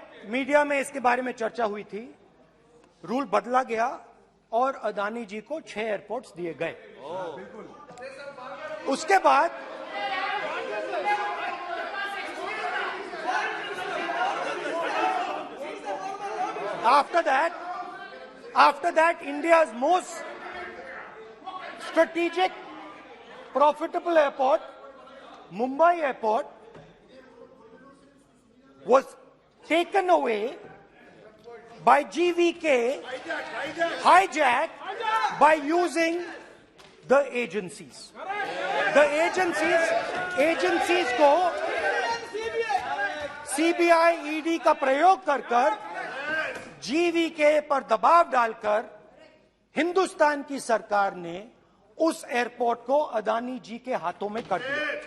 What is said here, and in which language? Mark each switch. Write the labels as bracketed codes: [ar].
[hi] Media में इसके बारे में चर्चा हुई थी, रूल बदला गया और अदानी जी को 6 एयरपोर्ट्स दिए गए। उसके बाद [en] after that India's most strategic profitable airport, Mumbai airport, was taken away by GVK, hijacked by using the agencies. The agencies [hi] को CBI, ED का प्रयोग कर GVK पर दबाव डालकर हिंदुस्तान की सरकार ने उस एयरपोर्ट को अदानी जी के हाथों में कर दिया।